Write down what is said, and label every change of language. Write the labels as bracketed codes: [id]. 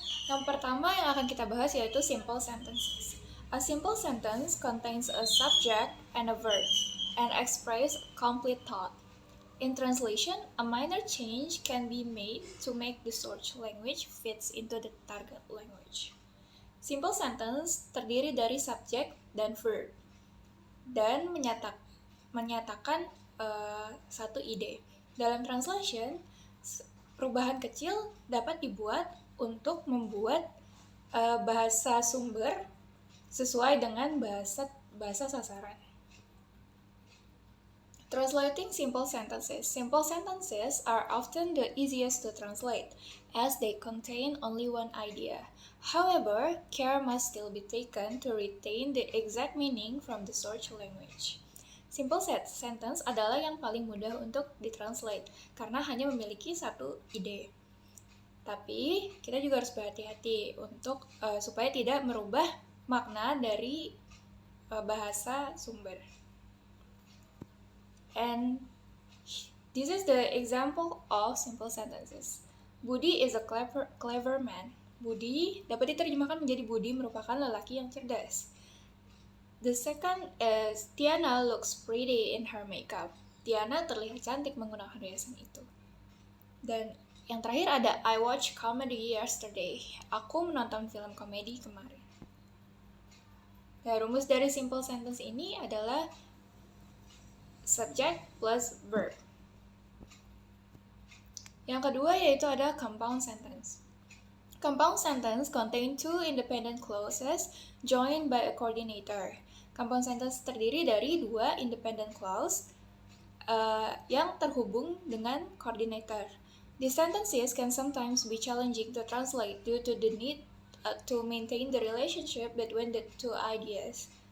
[id] Yang pertama yang akan kita bahas yaitu simple sentences. [en] A simple sentence contains a subject and a verb and express complete thought. In translation, a minor change can be made to make the source language fits into the target language. [id] Simple sentence terdiri dari subjek dan verb dan menyatakan satu ide. Dalam translation, perubahan kecil dapat dibuat untuk membuat bahasa sumber sesuai dengan bahasa sasaran. [en] Translating simple sentences. Simple sentences are often the easiest to translate, as they contain only one idea. However, care must still be taken to retain the exact meaning from the source language. [id] Simple sentence adalah yang paling mudah untuk ditranslate, karena hanya memiliki satu ide. Tapi, kita juga harus berhati-hati untuk supaya tidak merubah makna dari bahasa sumber. [en] And this is the example of simple sentences. Budi is a clever man. [id] Budi dapat diterjemahkan menjadi Budi merupakan lelaki yang cerdas. [en] The second is Tiana looks pretty in her makeup. [id] Tiana terlihat cantik menggunakan hiasan itu. Dan yang terakhir ada [en] I watched comedy yesterday. [id] Aku menonton film komedi kemarin. Nah, rumus dari simple sentence ini adalah subject plus verb. Yang kedua yaitu ada compound sentence. [en] Compound sentence contain two independent clauses joined by a coordinator. [id] Compound sentence terdiri dari dua independent clause yang terhubung dengan coordinator. [en] These sentences can sometimes be challenging to translate due to the need to maintain the relationship between the two ideas.